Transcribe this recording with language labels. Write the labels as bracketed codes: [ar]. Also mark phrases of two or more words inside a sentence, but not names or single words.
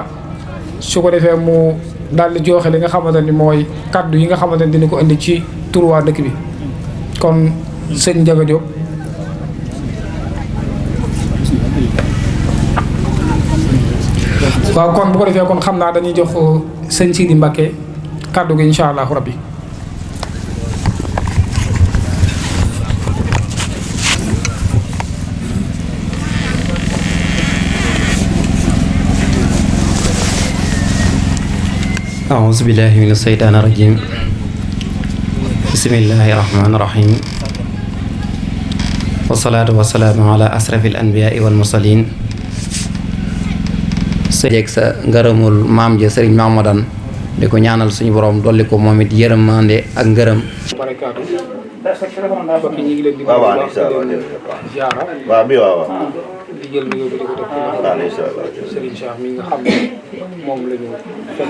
[wo] su ko defee mu daal di joxe li nga xamante ni mooy kaddu yi nga xamante ni dina ko indi ci turu waa dëkk bi kon sëñ Ndiaga Diop. waaw kon bu ko defee kon xam naa dañuy jox sëñ Sidi Mbacké kaddu gi [ar] إن شاء الله ربي. أعوذ بالله من الشيطان الرجيم بسم الله الرحمن الرحيم والصلاة والسلام على أشرف الأنبياء والمرسلين [wo] jeeg sa ngërëmul maam ja Sëriñ Mahmoudan di ko ñaanal suñu borom dolli ko moom it yërëmande ak ngërëm barakaatu bokk ñi ngi leen di ziara waaw bi waaw di jël nuyoo bi di ko def ci Serigne Cheikh mi nga xam ne moom la ñu fekk